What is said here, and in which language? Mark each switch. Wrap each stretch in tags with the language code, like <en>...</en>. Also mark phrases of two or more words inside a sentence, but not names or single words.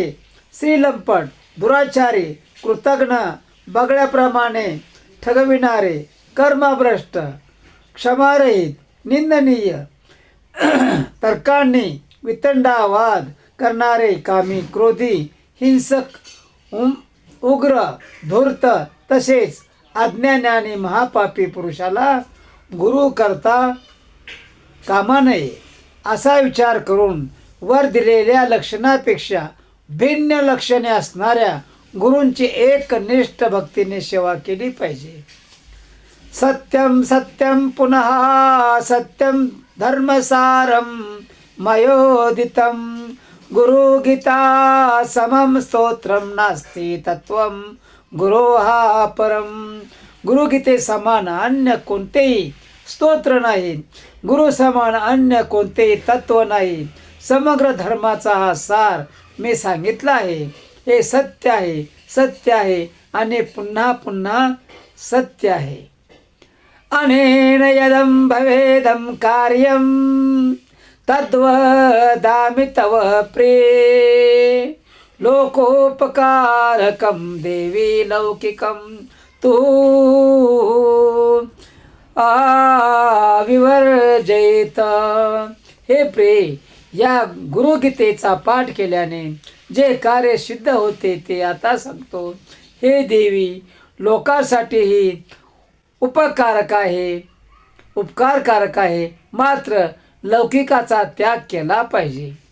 <mr>श्रीलंपट, दुराचारी, कृतघ्न, बगड्याप्रमाणे ठगविणारे, कर्मभ्रष्ट, क्षमारहित, निंदनीय, तर्कांनी वितंडावाद करणारे, कामी, क्रोधी, हिंसक, उग्र, धूर्त तसेच अज्ञानी आणि महापापी पुरुषाला गुरु करता कामा नये. असा विचार करून वर दिलेल्या लक्षणापेक्षा भिन्न लक्षणे असणाऱ्या गुरूंची एकनिष्ठ भक्तीने सेवा केली पाहिजे.</mr> <sa>सत्यम सत्यम पुनः सत्यम धर्मसारम मयोदितम गुरुगीता समम स्तोत्रम नास्ति तत्वम गुरोहा परम.</sa> <mr>गुरुगीते समान अन्य कोणतेही स्तोत्र नाही, गुरु समान अन्य कोणतेही तत्व नाही. समग्र धर्माचा हा सार मी सांगितला आहे. हे सत्य आहे, सत्य आहे आणि पुन्हा पुन्हा सत्य आहे.</mr> <sa>अनेन यदं भवेदं कार्यं तद्वदामि तव प्रिय. लोकोपकारकं देवी लौकिकं तू विवर्जयित.</sa> <mr>हे प्रिय, या गुरुगीतेचा पाठ केल्याने जे कार्य सिद्ध होते ते आता सांगतो. हे देवी, लोकांसाठीही उपकारकारक आहे, मात्र लौकिकाचा त्याग केला पाहिजे.</mr>